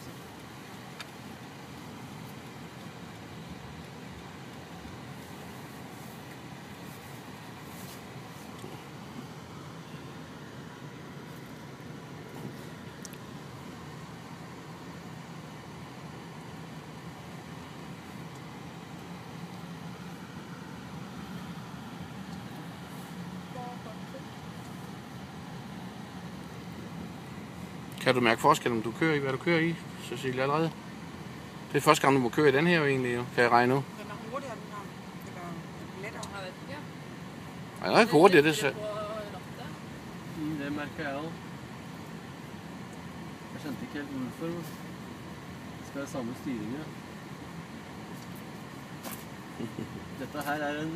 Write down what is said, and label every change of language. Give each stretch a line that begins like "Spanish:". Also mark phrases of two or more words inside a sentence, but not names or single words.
Danish: Kan du mærke forskel, om du kører i, hvad du kører i, Cecilie, allerede? Det er første gang, du må køre i den her jo egentlig, jo. Kan jeg regne ud? Den er hurtigere, den her. Eller lettere.
Norwegian: Jeg vet ikke.
Danish: Ja, det er ikke hurtigt, det ser. På rattet.
Norwegian: Det merker jeg også. Jeg skjønte ikke helt hvorfor. Det skal være samme styring, ja. Dette her er en